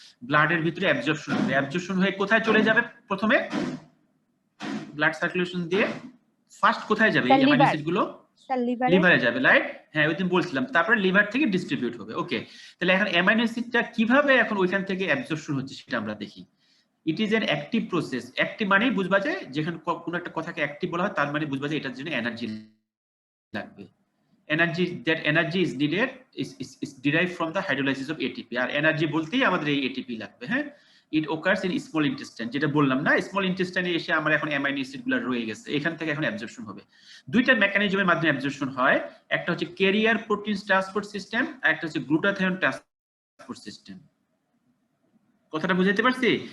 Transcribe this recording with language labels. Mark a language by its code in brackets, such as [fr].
[bn] ব্লাডের ভিতরে অ্যাবজর্পশন হবে, অ্যাবজর্পশন হয়ে কোথায় চলে যাবে? প্রথমে ব্লাড সার্কুলেশন দিয়ে ফার্স্ট কোথায় যাবে? এই অ্যামাইনো অ্যাসিড গুলো লিভারে যাবে, রাইট? হ্যাঁ, ওই দিন বলছিলাম। তারপরে লিভার থেকে ডিস্ট্রিবিউট হবে। ওকে, তাহলে এখন অ্যামাইনো অ্যাসিডটা কিভাবে এখন ওইখান থেকে অ্যাবজর্পশন হচ্ছে সেটা আমরা দেখি। [en] It is an active process. [bn] Active মানেই বুঝবা যে যেখানে কোনো একটা কথাকে অ্যাক্টিভ বলা হয় তার মানে বুঝবা যে এটার জন্য এনার্জি লাগবে। [en] Energy, that energy is needed is derived from the hydrolysis of ATP। [bn] আর energy বলতেই আমাদের এই ATP লাগবে। হ্যাঁ, [en] it occurs in small intestine, [bn] যেটা বললাম না, স্মল ইন্টেস্টাইনে এসে আমার এখন অ্যামাইনো অ্যাসিডগুলো রয়ে গেছে, এখান থেকে এখন অ্যাবজর্পশন হবে। দুইটা মেকানিজমের মাধ্যমে অ্যাবজর্পশন হয়, একটা হচ্ছে ক্যারিয়ার প্রোটিন ট্রান্সপোর্ট সিস্টেম, আর একটা হচ্ছে গ্লুটাথিয়ন ট্রান্সপোর্ট সিস্টেম। কথাটা বুঝাতে পারছি?